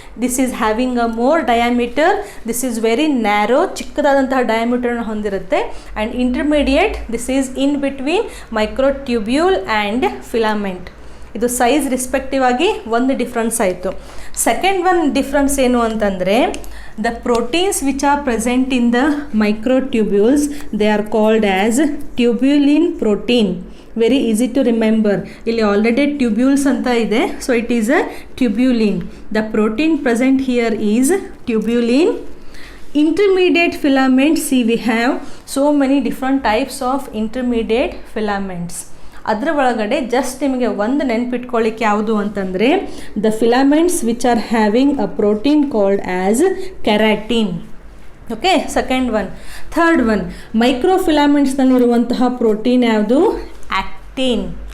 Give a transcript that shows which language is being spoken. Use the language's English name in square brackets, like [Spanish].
[English] This is having a more diameter. This is very narrow, [Kannada] ಚಿಕ್ಕದಾದಂತಹ ಡಯಾಮೀಟರ್ನ ಹೊಂದಿರುತ್ತೆ. [English] and intermediate, this is in between microtubule and filament. [Kannada] ಇದು size respective ಆಗಿ ಒಂದು difference ಆಯಿತು. Second one difference ಏನು ಅಂತಂದರೆ, [English] the proteins which are present in the microtubules, they are called as tubulin protein. Very easy to remember. ಇಲ್ಲಿ already tubules ಅಂತ ಇದೆ, so it is a tubulin. The protein present here is tubulin. Intermediate filaments, see we have so many different types of intermediate filaments. [Kannada] ಅದರ ಒಳಗಡೆ just ನಿಮಗೆ ಒಂದು ನೆನಪಿಟ್ಕೊಳ್ಳಿಕ್ಕೆ ಯಾವುದು ಅಂತಂದರೆ [English] The filaments which are having a protein called as keratin. Okay, second one. [Kannada] Third one, ಮೈಕ್ರೋಫಿಲಾಮೆಂಟ್ಸ್ನಲ್ಲಿರುವಂತಹ protein ಯಾವುದು? ಆ್ಯಕ್ಟಿನ್.